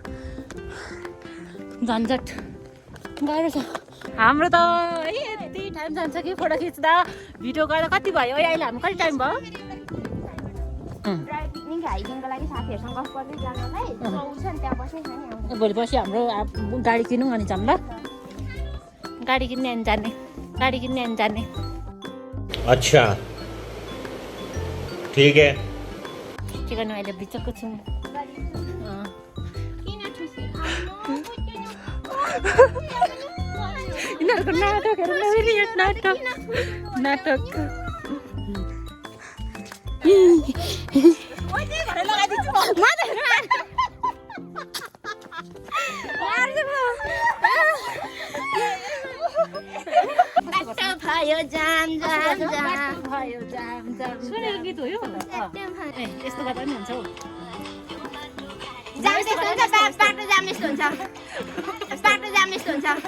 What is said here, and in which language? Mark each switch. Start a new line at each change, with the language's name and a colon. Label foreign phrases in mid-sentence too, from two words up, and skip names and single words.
Nepali: झन्झट गाह्रो छ हाम्रो त यति टाइम जान्छ कि फोटो खिच्दा भिडियो गर्दा कति भयो अहिले हाम्रो कति टाइम भयो
English: picnic hikingको
Nepali: लागि साथीहरूसँग गफ गर्दै जानलाई छ नि त्यहाँ बस्नै छ नि भोलि पर्सि हाम्रो गाडी किनौँ अनि जाऊँ ल गाडी किन्ने अनि जाने
Hindi: अच्छा ठीक है
Nepali: के गर्नु अहिले बिचको छु यिनीहरूको नाटकहरू नहेरी नाटक भयो जाम सुनेको गीत हो यो यस्तो गर्दा पनि हुन्छ हौ जाम यस्तो हुन्छ बाटो जाम यस्तो हुन्छ